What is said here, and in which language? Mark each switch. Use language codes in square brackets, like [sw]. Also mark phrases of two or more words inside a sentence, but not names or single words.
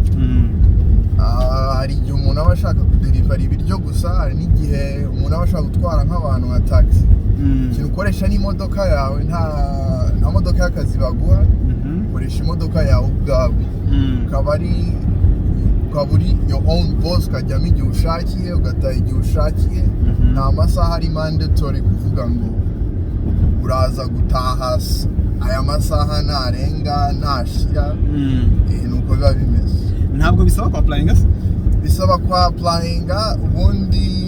[rw] Hari igihe umuntu aba ashaka kudeliver ibiryo gusa, hari n'igihe umuntu aba ashaka gutwara nk'abantu nka taxi. Ikintu ukoresha n'imodoka yawe, nta modoka y'akazi baguha, ukoresha imodoka yawe ubwawe. Ukaba uri [en] your own boss, [rw] ukajyamo igihe ushakiye ugataha igihe ushakiye. Nta masaha ari mandatory kuvuga ngo uraza gutaha aya masaha narenga nashira. Nuko biba bimeze. Ntabwo bisaba kwa applyinga? Bisaba kwa applyinga, ubundi